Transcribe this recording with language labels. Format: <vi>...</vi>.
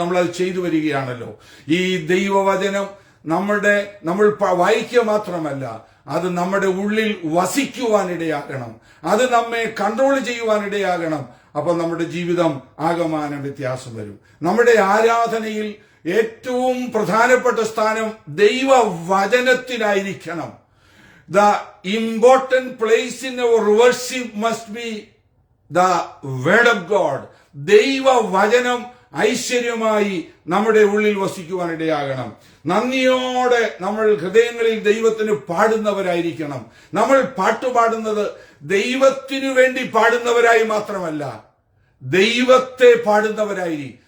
<ml>നമ്മൾ അത് ചെയ്തു വരികയാണല്ലോ. ഈ ദൈവവചനം നമ്മൾ വായിക്കുക മാത്രമല്ല, അത് നമ്മുടെ ഉള്ളിൽ വസിക്കുവാനിടയാകണം, അത് നമ്മെ കൺട്രോൾ ചെയ്യുവാനിടയാകണം. അപ്പൊ നമ്മുടെ ജീവിതം ആകമാനം വ്യത്യാസം വരും. നമ്മുടെ ആരാധനയിൽ ഏറ്റവും പ്രധാനപ്പെട്ട സ്ഥാനം ദൈവവചനത്തിനായിരിക്കണം.</ml> <en>The important place in our worship must be the word of God.</en> <ml>ദൈവവചനം ഐശ്വര്യമായി നമ്മുടെ ഉള്ളിൽ വസിക്കുവാനിടയാകണം. നന്ദിയോടെ നമ്മൾ ഹൃദയങ്ങളിൽ ദൈവത്തിന് പാടുന്നവരായിരിക്കണം. നമ്മൾ പാട്ടുപാടുന്നത് ദൈവത്തിനു വേണ്ടി പാടുന്നവരായി മാത്രമല്ല, ദൈവത്തെ പാടുന്നവരായി.</ml>